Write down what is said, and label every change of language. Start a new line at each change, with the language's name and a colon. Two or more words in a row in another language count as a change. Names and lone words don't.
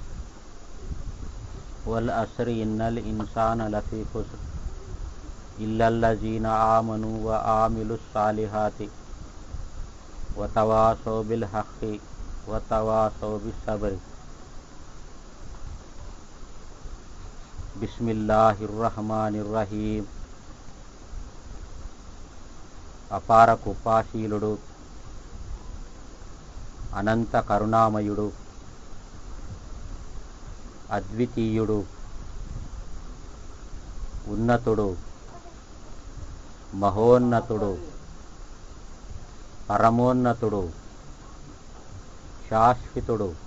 Arabic: والعصر إن الإنسان لفي خسر إلا الذين آمنوا وعملوا الصالحات وتواصوا بالحق وتواصوا بالصبر. بسم الله الرحمن الرحيم.
Telugu: అపార కృపాశీలుడు, అనంత కరుణామయుడు, అద్వితీయుడు, ఉన్నతుడు, మహోన్నతుడు, పరమోన్నతుడు, శాశ్వతుడు